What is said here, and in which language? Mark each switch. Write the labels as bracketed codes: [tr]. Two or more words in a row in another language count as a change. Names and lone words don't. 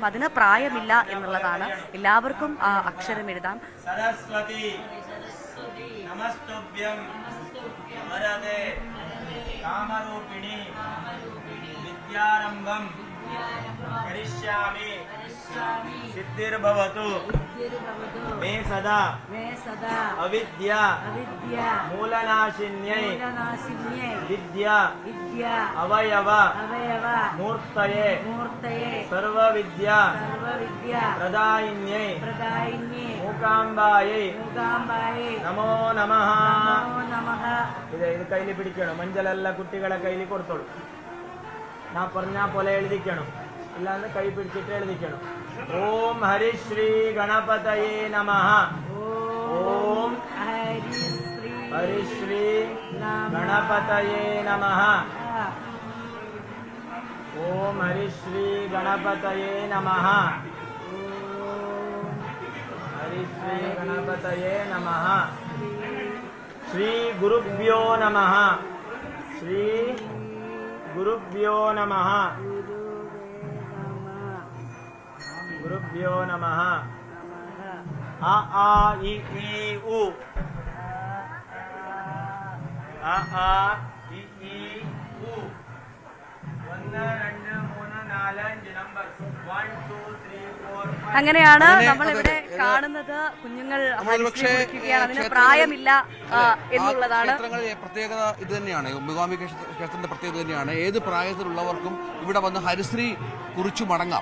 [ml] അതിന് പ്രായമില്ല എന്നുള്ളതാണ്. എല്ലാവർക്കും അക്ഷരം എഴുതാം. [sa] സരസ്വതി നമസ്തുഭ്യം വരദേ കാമരൂപിണി വിദ്യാരംഭം കരിഷ്യാമി സിദ്ധിർഭവതു मे सदा अविद्या मूलनाशिन्यै विद्या अवयव मूर्तये सर्वविद्या प्रदायिन्यै मूकाम्बायै नमो नमः. [ml] ഇത് കയ്യിൽ പിടിക്കണം. മഞ്ചലെല്ലാം കുട്ടികളെ കയ്യിൽ കൊടുത്തോളൂ. ഞാൻ പറഞ്ഞ പോലെ എഴുതിക്കണം, ഇല്ലാന്ന് കൈ പിടിച്ചിട്ട് എഴുതിക്കണം. [sa] ഓം ഹരിശ്രീ ഗണപതയേ നമഃ. ഓം ഹരിശ്രീ ഗണപതയേ നമഃ. ഓം ഹരിശ്രീ ഗണപതയേ നമഃ. ഹരിശ്രീ ഗണപതയേ നമഃ. ശ്രീ ഗുരുഭ്യോ നമഃ. ശ്രീ ഗുരുഭ്യോ നമഃ. गुरुभ्यो नमः. आ आ इ ई उ आ आ इ ई उ 1 2 3 4 5 നമ്പർ 1 2 3 4 5. [ml] അങ്ങനെയാണ് നമ്മളിവിടെ കാണുന്നത്. കുഞ്ഞുങ്ങൾ അതിന് പ്രായമില്ല എന്നുള്ളതാണ് പ്രത്യേകത. ഇത് തന്നെയാണ് മൂകാംബിക ക്ഷേത്രത്തിന്റെ പ്രത്യേകത തന്നെയാണ്. ഏത് പ്രായത്തിലുള്ളവർക്കും ഇവിടെ വന്ന് ഹരിശ്രീ കുറിച്ചു മടങ്ങാം.